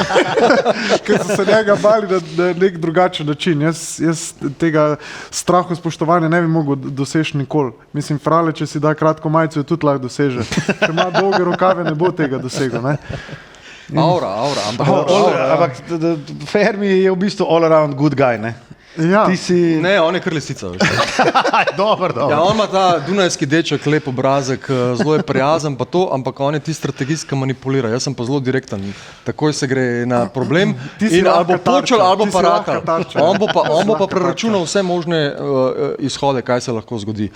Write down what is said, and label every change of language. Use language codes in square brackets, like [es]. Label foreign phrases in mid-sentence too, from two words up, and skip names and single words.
[sl] Ker so se njega bali na nek drugačen način. Jaz tega strahu spoštovanja ne bi mogel doseči nikoli. Mislim, Frale, če si da kratko majico, jo tudi lahko doseže. Če ima dolge rokave, ne bo tega dosegel. Aura. Ampak Fermi je v bistvu [en] all around good guy, [sl] ne? Ja. Ti si... Ne, on je kar lisica. Dobro. Ja, on ima ta dunajski deček, lep obrazek, zelo je prijazen, pa to, ampak on je ti strategijski manipulira. Jaz sem pa zelo direkten. Takoj se gre na problem in ali bo počel, ali bo pa rakal. On bo pa preračunal vse možne izhode, kaj se lahko zgodi.